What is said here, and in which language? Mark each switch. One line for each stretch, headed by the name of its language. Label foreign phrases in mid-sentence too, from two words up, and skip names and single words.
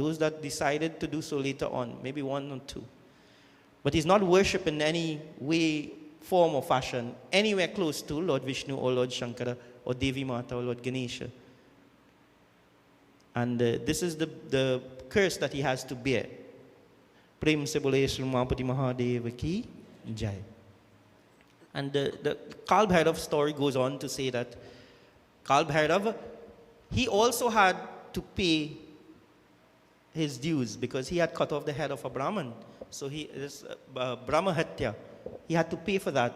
English: Those that decided to do so later on, maybe one or two. But he's not worshipped in any way, form or fashion, anywhere close to Lord Vishnu or Lord Shankara or Devi Mata or Lord Ganesha. And this is the curse that he has to bear.
Hindi: Prem se bole Srimapati Mahadeva ki jai.
English: And the Kal Bhairav story goes on to say that Kal Bhairav, he also had to pay his dues because he had cut off the head of a Brahman. So this Brahma Hatya, he had to pay for that.